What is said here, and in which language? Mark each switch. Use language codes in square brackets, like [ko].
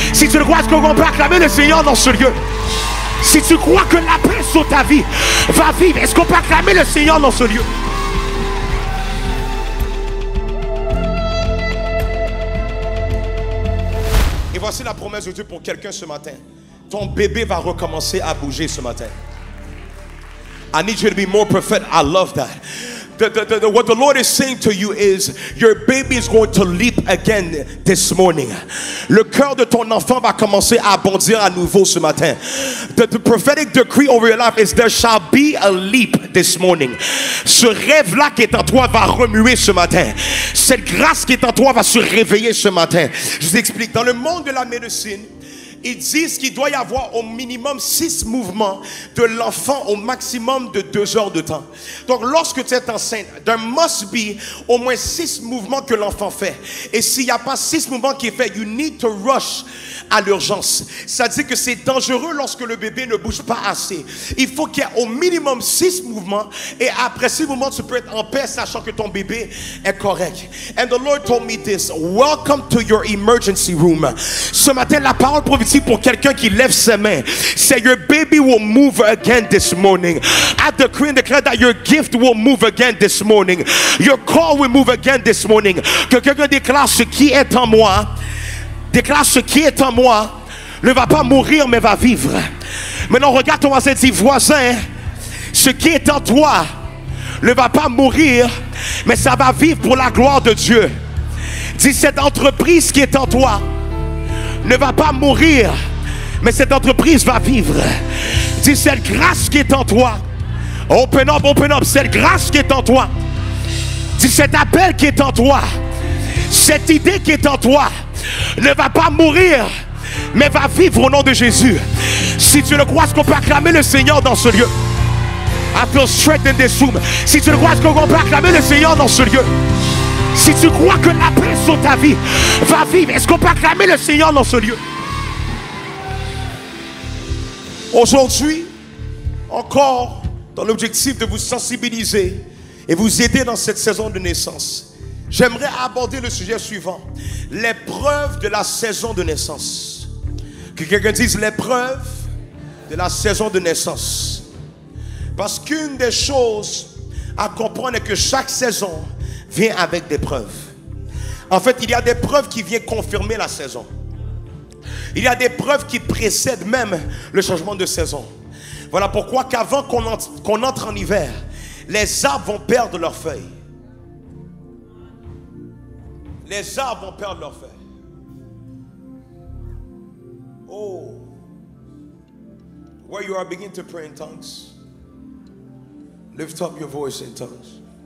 [fr] Si tu le crois, est-ce qu'on peut acclamer le Seigneur dans ce lieu? Si tu crois que la paix sur ta vie va vivre, est-ce qu'on peut acclamer le Seigneur dans ce lieu? Et voici la promesse de Dieu pour quelqu'un ce matin. Ton bébé va recommencer à bouger ce matin. [en] I need you to be more prophetic. I love that. What the Lord is saying to you is your baby is going to leap again this morning. [fr] Le cœur de ton enfant va commencer à bondir à nouveau ce matin. [en] The prophetic decree over your life is there shall be a leap this morning. [fr] Ce rêve-là qui est en toi va remuer ce matin. Cette grâce qui est en toi va se réveiller ce matin. Je vous explique. Dans le monde de la médecine, ils disent qu'il doit y avoir au minimum 6 mouvements de l'enfant au maximum de 2 heures de temps. Donc lorsque tu es enceinte, [en] there must be [fr] au moins 6 mouvements que l'enfant fait. Et s'il n'y a pas 6 mouvements qui est fait, [en] you need to rush [fr] à l'urgence. Ça dit que c'est dangereux lorsque le bébé ne bouge pas assez. Il faut qu'il y ait au minimum 6 mouvements. Et après 6 mouvements, tu peux être en paix sachant que ton bébé est correct. [en] And the Lord told me this. Welcome to your emergency room. [fr] Ce matin, la parole prophétique pour quelqu'un qui lève ses mains. [en] Say your baby will move again this morning. I decree and declare that your gift will move again this morning. Your call will move again this morning. [fr] Que quelqu'un déclare ce qui est en moi. Déclare ce qui est en moi ne va pas mourir mais va vivre. Maintenant regarde ton voisin et dis voisin, ce qui est en toi ne va pas mourir mais ça va vivre pour la gloire de Dieu. Dis cette entreprise qui est en toi ne va pas mourir mais cette entreprise va vivre. Dis cette grâce qui est en toi. [en] Open up, [fr] cette grâce qui est en toi. Dis cet appel qui est en toi. Cette idée qui est en toi ne va pas mourir mais va vivre au nom de Jésus. Si tu le crois, est-ce qu'on peut acclamer le Seigneur dans ce lieu? [en] I feel strength in this room. [fr] Si tu le crois, est-ce qu'on peut acclamer le Seigneur dans ce lieu? Si tu crois que la paix sur ta vie va vivre, est-ce qu'on peut acclamer le Seigneur dans ce lieu? Aujourd'hui, encore dans l'objectif de vous sensibiliser et vous aider dans cette saison de naissance, j'aimerais aborder le sujet suivant. L'épreuve de la saison de naissance. Que quelqu'un dise l'épreuve de la saison de naissance. Parce qu'une des choses à comprendre est que chaque saison vient avec des preuves. En fait, il y a des preuves qui viennent confirmer la saison. Il y a des preuves qui précèdent même le changement de saison. Voilà pourquoi qu'avant qu'on entre en hiver, les arbres vont perdre leurs feuilles. Les arbres vont perdre leurs feuilles. Oh. [en] Where you are, begin to pray in tongues. Lift up your voice in tongues.